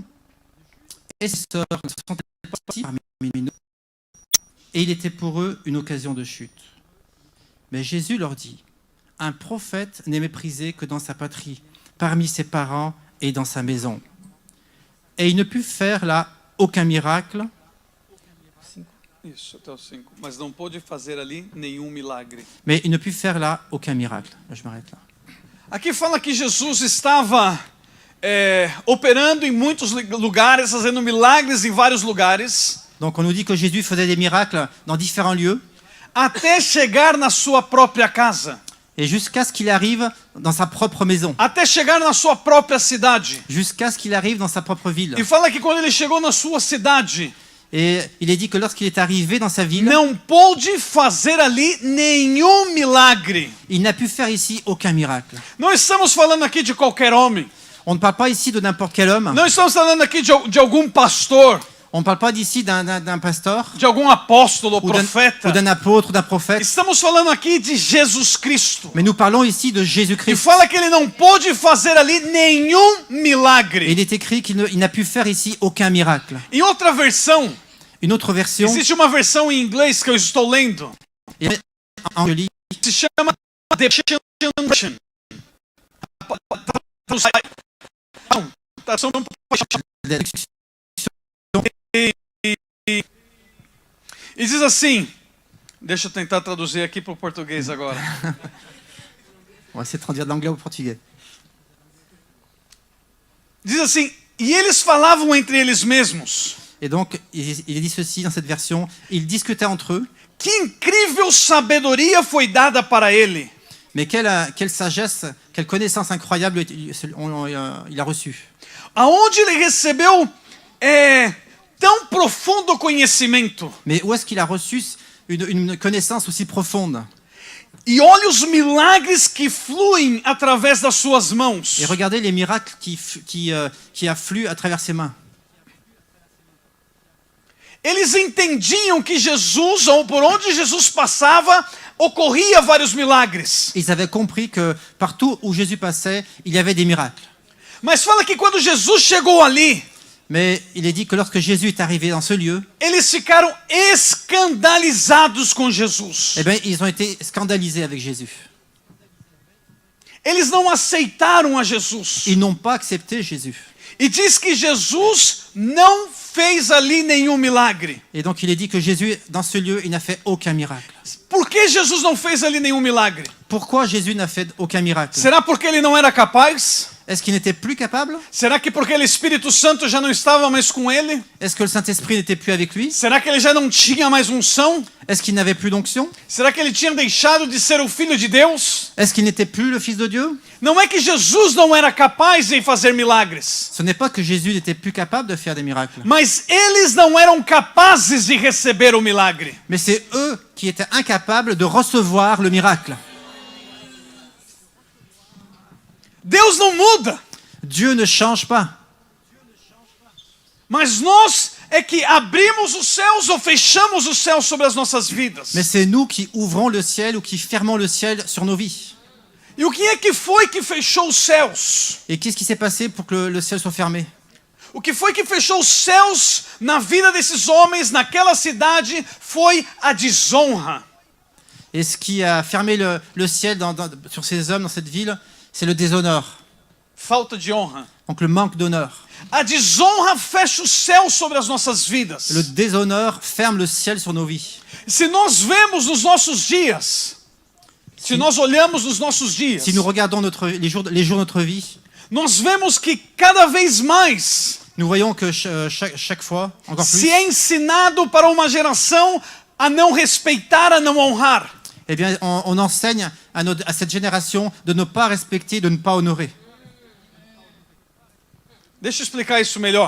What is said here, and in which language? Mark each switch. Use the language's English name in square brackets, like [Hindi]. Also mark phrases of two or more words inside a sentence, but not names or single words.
[French] Et ses sœurs ne sont-elles pas ici parmi nous? » Et il était pour eux une occasion de chute. Mais Jésus leur dit, « Un prophète n'est méprisé que dans sa patrie, parmi ses parents et dans sa maison. » Et il ne put faire là aucun miracle. [Portuguese] Isso, até o 5. Mas não pôde fazer ali nenhum milagre. [French] Mais il ne put faire là aucun miracle. Je m'arrête là. [Portuguese] Aqui fala que Jesus estava operando em muitos lugares, fazendo milagres em vários lugares. [French] Donc on nous dit que Jésus faisait des miracles dans différents lieux. [Portuguese] Até chegar na sua própria casa. [French] Et jusqu'à ce qu'il arrive dans sa propre maison. [Portuguese] Até chegar na sua própria cidade. [French] Jusqu'à ce qu'il arrive dans sa propre ville. [Portuguese] E fala que quando ele chegou na sua cidade, [French] et il est dit que lorsqu'il est arrivé dans sa ville, [Portuguese] não pôde fazer ali nenhum milagre. [French] Il n'a pu faire ici aucun miracle. [Portuguese] Não estamos falando aqui de qualquer homem. [French] On ne parle pas ici de n'importe quel homme. [Portuguese] Não estamos falando aqui de algum pastor. [French] On ne parle pas d'ici d'un pasteur, [Portuguese] de algum apóstolo ou profeta. [French] Ou d'un apôtre, ou d'un prophète. [Portuguese] Estamos falando aqui de Jesus Cristo. [French] Mais nous parlons ici de [Portuguese] E [French] Jésus-Christ. [Portuguese] fala que ele não pôde fazer ali nenhum milagre. [French] Et il est écrit qu'il n'a pu faire ici aucun miracle. [Portuguese] Em outra versão, [French] Une autre version, [Portuguese] Existe uma versão em inglês que eu estou lendo. [French] en je lis, [Portuguese] Se chama The Passion. E diz assim, deixa eu tentar traduzir aqui para o português agora. [French] on va essayer de traduire de l'anglais au portugais. [Portuguese] Diz assim, e eles falavam entre eles mesmos. [French] Et donc, il est dit ceci dans cette version, ils discutaient entre eux, [Portuguese] Que incrível sabedoria foi dada para ele. [French] mais quelle sagesse, quelle connaissance incroyable il a reçue. [Portuguese] Aonde ele recebeu tão profundo conhecimento. [French] Mais où est-ce qu'il a reçu une connaissance aussi profonde? [Portuguese] E olha os milagres que fluem através das suas mãos. [French] Et regardez les miracles qui affluent à travers ses mains. [Portuguese] Eles entendiam que Jesus, ou por onde Jesus passava, ocorria vários milagres. [French] Ils avaient compris que partout où Jésus passait, il y avait des miracles. [Portuguese] Mas fala que quando Jesus chegou ali, [French] Mais il est dit que lorsque Jésus est arrivé dans ce lieu, [Portuguese] eles ficaram escandalizados com Jesus. [French] eh bien, ils ont été scandalisés avec Jésus. [Portuguese] Eles não aceitaram a Jesus. [French] Ils n'ont pas accepté Jésus. [Portuguese] E diz que Jesus não fez ali nenhum milagre. [French] Et donc il est dit que Jésus, dans ce lieu, il n'a fait aucun miracle. [Portuguese] Por que Jesus não fez ali nenhum milagre? [French] Pourquoi Jésus n'a fait aucun miracle? [Portuguese] Será porque ele não era capaz? [French] Est-ce qu'il n'était plus capable? [Portuguese] Será que porque o Espírito Santo já não estava mais com ele? [French] Est-ce que le Saint-Esprit n'était plus avec lui? [Portuguese] Será que ele já não tinha mais unção? [French] Est-ce qu'il n'avait plus d'onction? [Portuguese] Será que ele tinha deixado de ser o Filho de Deus? [French] Est-ce qu'il n'était plus le Fils de Dieu? [Portuguese] Não é que Jesus não era capaz de fazer milagres, [French] Ce n'est pas que Jésus n'était plus capable de faire des miracles, [Portuguese] mas eles não eram capazes de receber o milagre. [French] mais c'est eux qui étaient incapables de recevoir le miracle. [Portuguese] Deus não muda, [French] Dieu ne change pas. [Portuguese] mas nós é que abrimos os céus ou fechamos os céus sobre as nossas vidas. [French] Mais c'est nous qui ouvrons le ciel ou qui fermons le ciel sur nos vies. [Portuguese] E o que é que foi que fechou os céus? [French] Et qu'est-ce qui s'est passé pour que le ciel soit fermé? [Portuguese] O que foi que fechou os céus na vida desses homens, naquela cidade, foi a desonra. [French] Et ce qui a fermé le ciel sur ces hommes, dans cette ville, c'est le déshonneur. [Portuguese] Falta de honra. [French] Donc le manque d'honneur. [Portuguese] A desonra fecha o céu sobre as nossas vidas. [French] Le déshonneur ferme le ciel sur nos vies. [Portuguese] Se nós vemos nos nossos dias, se nós olhamos nos nossos dias, [French] Si nous regardons les jours de notre vie, [Portuguese] nós vemos que cada vez mais [French] nous voyons que chaque fois, encore [Portuguese] se [French] plus, [Portuguese] é ensinado para uma geração a não respeitar, a não honrar. [French] eh bien, on enseigne à cette génération de ne pas respecter, de ne pas honorer. [Portuguese] Deixa eu explicar isso melhor.